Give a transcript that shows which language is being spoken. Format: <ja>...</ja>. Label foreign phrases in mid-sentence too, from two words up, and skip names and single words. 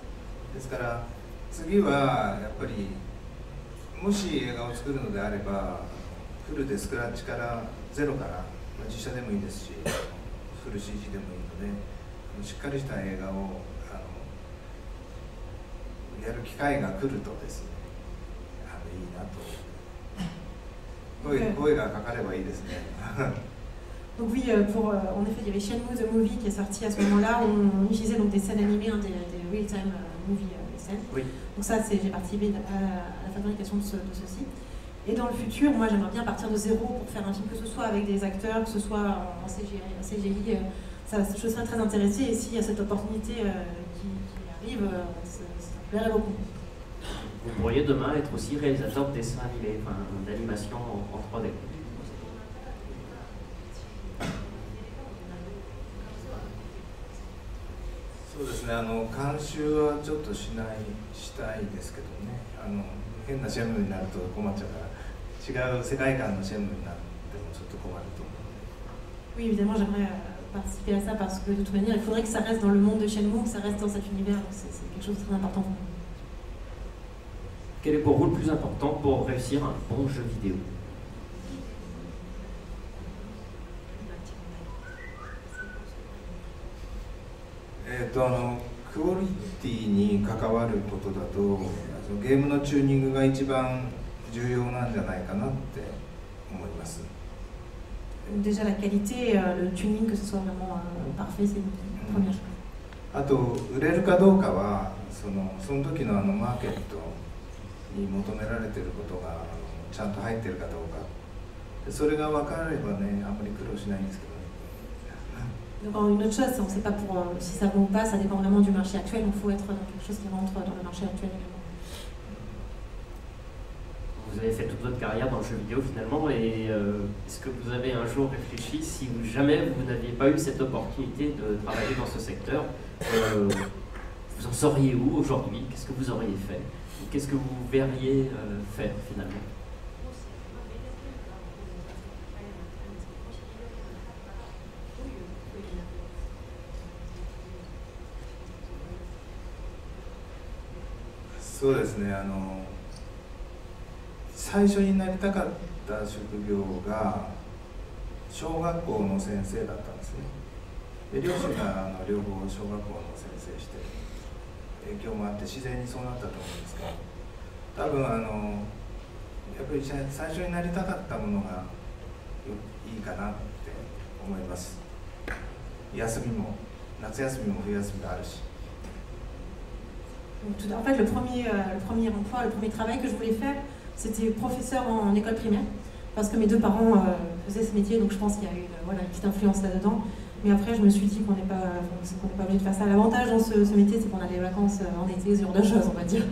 <ja>ですから次はやっぱりもし映画を作るのであればフルでスクラッチからゼロから実写でもいいですしフル CG でもいいのでしっかりした映画をやる機会が来るとですねいいなと声がかかればいいですね。</ja> <fr>Donc oui, en effet, il y avait Shenmue The Movie qui est sorti à ce moment-là, où on utilisait donc des scènes animées, des</fr> <en>real-time movie</en> <fr>scènes. Oui. Donc ça, j'ai participé à la fabrication de ceci. Et dans le futur, moi, j'aimerais bien partir de zéro pour faire un film, que ce soit avec des acteurs, que ce soit en CGI. Je serais très intéressée, et s'il y a cette opportunité qui arrive, ça me plairait beaucoup. Vous pourriez demain être aussi réalisateur de dessins animés, enfin, d'animation en 3D.</fr> <ja>そうですね、監修はちょっとしたいですけどね、変なシェンムーになると困っちゃうから違う世界観のシェンムーになってもちょっと困ると思う。</ja> <fr>Oui, évidemment, j'aimerais participer à ça parce que de toute manière, il faudrait que ça reste dans le monde de Shenmue, que ça reste dans cet univers, donc c'est quelque chose de très important pour moi. Quel est pour vous le plus important pour réussir un bon jeu vidéo?</fr> <ja>クオリティに関わることだとゲームのチューニングが一番重要なんじゃないかなって思います。</ja> <fr>déjà la qualité, le tuning, que ce soit vraiment parfait, c'est une première chose.</fr> <ja>あと売れるかどうかはその時のマーケットに求められていることがちゃんと入っているかどうか、それが分かればね、あんまり苦労しないんですけどね。</ja> <fr>Donc une autre chose, on ne sait pas pour, si ça vaut ou pas, ça dépend vraiment du marché actuel, donc il faut être dans quelque chose qui rentre dans le marché actuel également. Vous avez fait toute votre carrière dans le jeu vidéo finalement, et est-ce que vous avez un jour réfléchi, si jamais vous n'aviez pas eu cette opportunité de travailler dans ce secteur, vous en seriez où aujourd'hui? Qu'est-ce que vous auriez fait? Qu'est-ce que vous verriez faire finalement?</fr> <ja>そうですね、最初になりたかった職業が小学校の先生だったんですね。で両親が両方小学校の先生して影響もあって自然にそうなったと思うんですけど、多分やっぱり最初になりたかったものがいいかなって思います。休みも夏休みも冬休みがあるし。</ja> <fr>En fait, le premier emploi, le premier travail que je voulais faire, c'était professeur en école primaire, parce que mes deux parents faisaient ce métier, donc je pense qu'il y a eu une petite influence là-dedans. Mais après, je me suis dit qu'on n'est pas obligé de faire ça. L'avantage dans ce métier, c'est qu'on a des vacances en été, ce genre de choses, on va dire.</fr>